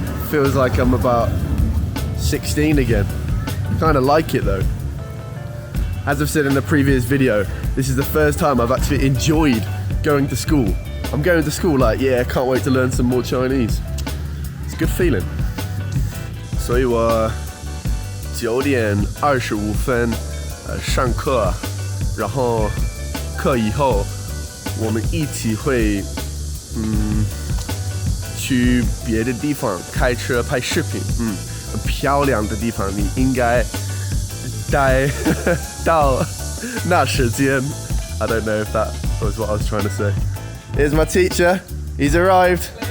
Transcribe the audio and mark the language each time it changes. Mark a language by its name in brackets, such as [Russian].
[English] Feels like I'm about 16 again. Kind of like it though. As I've said in the previous video, this is the first time I've actually enjoyed going to school. I'm going to school like, yeah, I can't wait to learn some more Chinese. It's a good feeling. [Chinese] 所以我9点25分上课，然后课以后我们一起会去别的地方开车拍视频，很漂亮的地方，你应该待到那时间。 [English] I don't know if that was what I was trying to say. Here's my teacher. He's arrived.